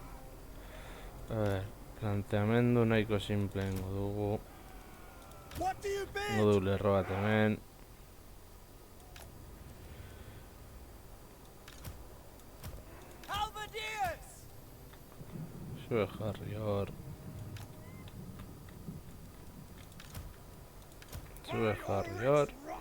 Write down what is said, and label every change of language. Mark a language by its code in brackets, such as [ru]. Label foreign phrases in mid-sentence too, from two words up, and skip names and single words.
[es] A ver, [eu] planteamendu nahiko simple ingo dugu. [en] What do you [eu] Ingo [en] bid? [eu] du lerro bat hemen. [en] Halberdiers! [eu] Zue jarri hor. Zue jarri hor.